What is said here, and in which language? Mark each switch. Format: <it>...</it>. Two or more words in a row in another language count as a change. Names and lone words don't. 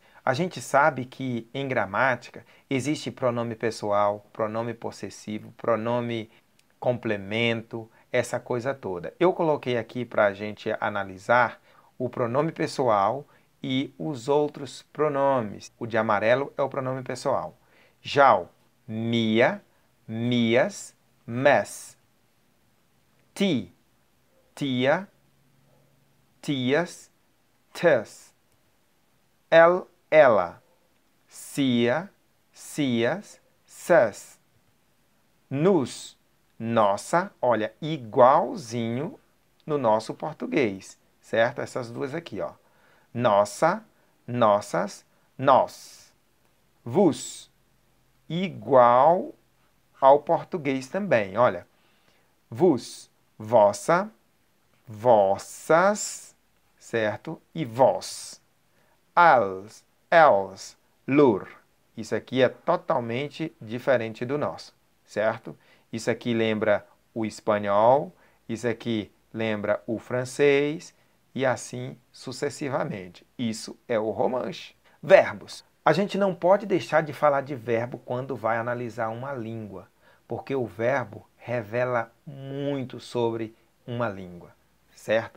<pt>A gente sabe que em gramática existe pronome pessoal, pronome possessivo, pronome complemento, essa coisa toda. Eu coloquei aqui para a gente analisar o pronome pessoal e os outros pronomes. O de amarelo é o pronome pessoal. Já o</pt> <rm>mia, mias, mes. Ti, tia, tias, tes. Ela, cia, cias, ses.</rm> <pt>Nos, nossa, olha, igualzinho no nosso português, certo? Essas duas aqui, ó. Nossa, nossas, nós. Vos, igual ao português também, olha. Vos, vossa, vossas, certo? E vós.</pt> <rm>Als, els, lur.</rm> <pt>Isso aqui é totalmente diferente do nosso, certo? Isso aqui lembra o espanhol, isso aqui lembra o francês e assim sucessivamente. Isso é o romanche. Verbos. A gente não pode deixar de falar de verbo quando vai analisar uma língua, porque o verbo revela muito sobre uma língua, certo?</pt>